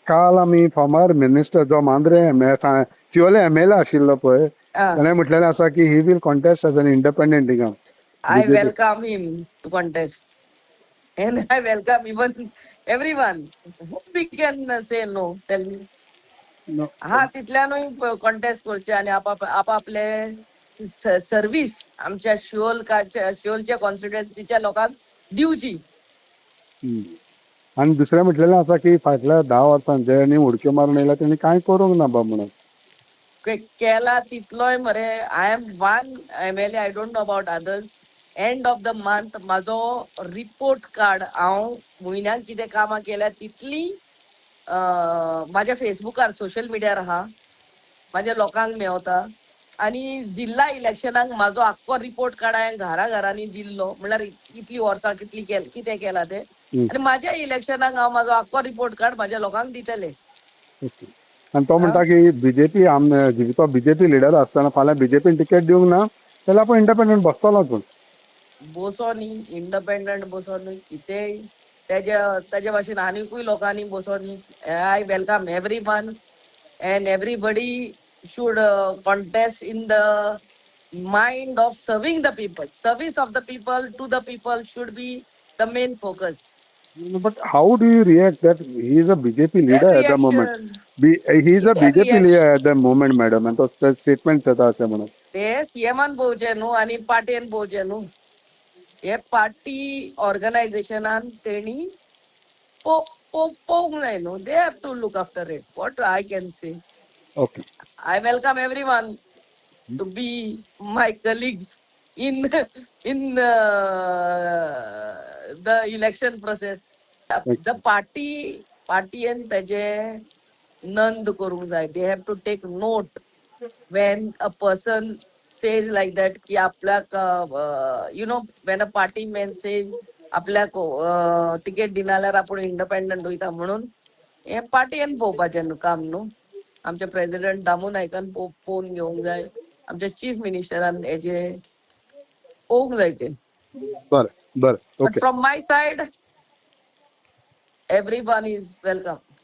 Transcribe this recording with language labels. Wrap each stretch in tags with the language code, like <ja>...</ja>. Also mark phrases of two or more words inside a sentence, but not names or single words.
<kok>काल आमी</kok> <en>former minister</en> <kok>जो मांद्रे सिओले एमएलए आशिल्लो पळय, ताणें म्हटलेलें आसा की</kok> <en>he will contest as an independent थिंगा. I welcome him to contest. And I welcome even everyone. Who we can say no? Tell me.</en> <kok>हा तिथल्यानूय कॉन्टेस्ट करचे आणि आपापले सर्व्हिस आमच्या शिओलच्या कॉन्स्टिट्युएन्सीच्या लोकांक दिवची. आणि दुसरें म्हटलेलें आसा की फाटल्या 10 वर्सांत जेणी उडक्यो मारून येयला तेणी कांय करूंक ना बा म्हणून. केला तितलोय मरे.</kok> <en>I am one MLA. I don't know about others. end of the month</en> <kok>माझो</kok> <en>report card</en> <kok>हांव म्हयन्याक कितें कामां केल्या तितली माझ्या फेसबुकार सोशल मिडियार आहा, माझ्या लोकांक मेवता. आणि जिल्हा इलेक्शनाक माझो आख्खो</kok> <en>report card</en> <kok>हांवें घरांनी दिल्लो. म्हणल्यार इतली वर्सां कितें केलां तें. आणि माझ्या इलेक्शनाक हांव माझो आख्खो</kok> <en>report card</en> <kok>माझ्या लोकांक दितले. आणि तो म्हणटा की बीजेपी तो बीजेपी लिडर आसतना फाल्यां बीजेपीन तिकेट दिवंक ना जाल्यार आपूण इंडिपेंडंट बसतलोच. बसो न्ही, इंडिपेंडंट बसो न्ही, कितेंय तेज्या भाशेन आनीकूय लोकांनी बसो न्ही.</kok> <en>I welcome everyone and everybody should contest in the mind of serving the people. Service of the people to the people should be the main focus. But how do you react that he is a BJP leader at the moment? He is a BJP leader at the moment, madam.</en> <kok>And तो statement येता अशें म्हणून. ते सीएमान पोवचे न्हू आनी पार्टीन पोवचे न्हू. हे</kok> <en>party organisationan</en> <kok>तेणी पोवंक जाय न्हू.</kok> <en>They have to look after it. What I can say. Okay. I welcome everyone to be my colleagues in the election process. The party and</en> <kok>तेजे नंद करूंक जाय.</kok> <en>They have to take note when a person says like that</en> <kok>की आपल्याक</kok> <en>when a party man says</en> <kok>आपल्याक तिकेट दिना जाल्यार आपूण इंडिपेंडंट वयता म्हणून हे पार्टीन पोवपाचें न्हू काम न्हू. आमचे प्रेसिडेंट दामू नायकान पोवन घेवंक जाय. आमच्या चीफ मिनिस्टरान हेजे पोवंक जाय ते. बरें.</kok> <en>But from my side, everyone is welcome.</en>